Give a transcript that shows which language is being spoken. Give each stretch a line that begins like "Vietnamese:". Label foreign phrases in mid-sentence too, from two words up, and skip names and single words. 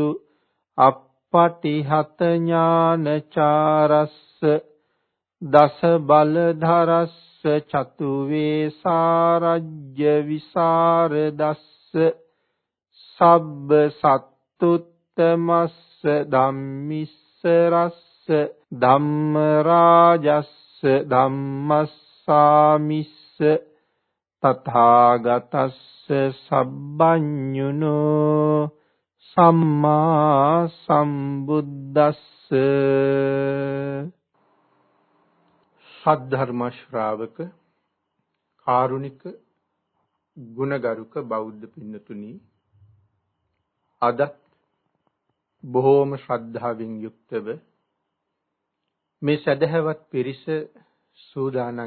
Pali: අප්පටිහත ඥානචාරස්ස දස බලධරස්ස චතු වේසාරජ්‍ය විසරදස්ස සබ්බ සත්තුත්තමස්ස ධම්මිස්ස රස්ස ධම්ම රාජස්ස ධම්මස්ස සාමිස්ස තථාගතස්ස සබ්බඤුනෝ සම්මා සම්බුද්දස්ස
Sinhala: සද්ධර්ම ශ්‍රාවක කාරුණික ගුණගරුක බෞද්ධ පින්නතුනි අද බොහෝම ශ්‍රද්ධාවෙන් යුක්තව මේ සදහවත් පිරිස සූදානම්